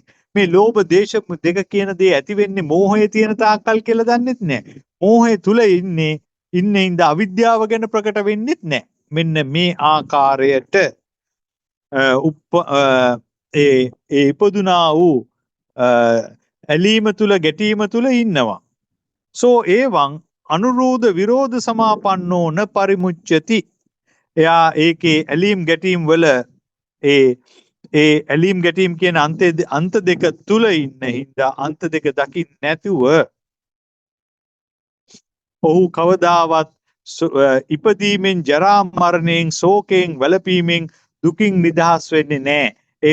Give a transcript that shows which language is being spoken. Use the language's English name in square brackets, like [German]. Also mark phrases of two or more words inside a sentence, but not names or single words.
[Sinhala] මේ ලෝභ දේශ දෙක කියන දේ ඇති වෙන්නේ මෝහයේ තියෙන තාක්කල් කියලා දන්නෙත් නැහැ. මෝහය තුල ඉන්නේ ඉඳ අවිද්‍යාව ගැන ප්‍රකට වෙන්නෙත් නැහැ. මෙන්න මේ ආකාරයට ඉපදුනා වූ ඇලීම තුල ගැටීම තුල ඉන්නවා. [Pali] සෝ එවං අනුරෝධ විරෝධ සමාපන්නෝ න පරිමුච්ඡති. [Sinhala] එයා ඒකේ ඇලීම් ගැටීම් වල ඒ ඇලීම් ගැටීම් කියන අන්ත දෙක තුල ඉන්න හින්දා අන්ත දෙක දකින්න නැතුව ඔහු කවදාවත් ඉපදීමෙන් ජරා මරණයෙන් ශෝකයෙන් වැළපීමෙන් දුකින් නිදහස් වෙන්නේ නැහැ.